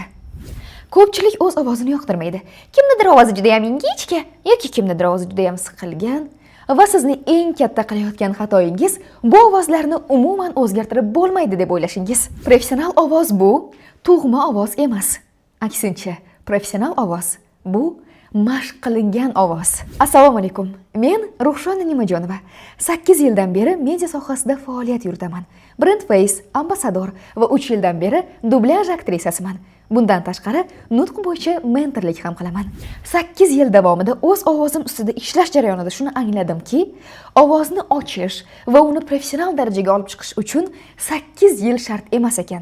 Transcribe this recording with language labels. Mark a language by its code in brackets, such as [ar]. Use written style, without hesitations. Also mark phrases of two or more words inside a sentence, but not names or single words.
[uz] Ko'pchilik o'z ovozini yoqtirmaydi. Kimnidir ovozi juda ham ingichka yoki kimnidir ovozi juda ham siqilgan va sizni eng katta qilayotgan xatoyingiz bu ovozlarni umuman o'zgartirib bo'lmaydi deb o'ylashingiz. Professional ovoz bu tug'ma ovoz emas. Aksincha, professional ovoz bu mashq qilingan ovoz. Assalomu alaykum. Men Ruxshona Nimajonova. 8 yildan beri media sohasida faoliyat yuritaman. [en] Brand face, [uz] ambassador va 3 yildan beri dublyaj aktrisasiman. Bundan tashqari, nutq bo'yicha mentorlik ham qilaman. 8 yil davomida o'z ovozim ustida ishlash jarayonida shuni angladimki, ovozni ochish va uni professional darajaga olib chiqish uchun 8 yil shart emas ekan.